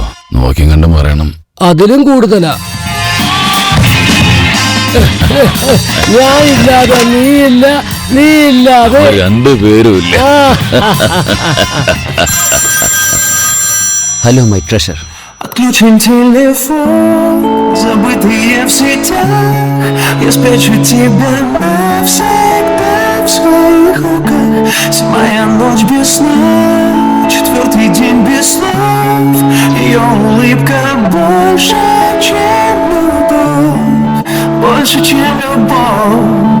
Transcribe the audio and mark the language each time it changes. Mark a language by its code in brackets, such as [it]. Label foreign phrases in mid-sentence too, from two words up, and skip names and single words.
[ml] നോക്കി കണ്ടും പറയണം. അതിലും കൂടുതലാ. ഞാനില്ലാതെ നീയില്ല, നീയില്ലാതെ രണ്ടുപേരും ഇല്ല. [en] hello my treasure. [ru] Отключен телефон, забытые в сетях. Я спрячу тебя навсегда в своих руках. Седьмая ночь без сна, 4-й день без снов. Ее улыбка больше, чем любовь, больше, чем любовь.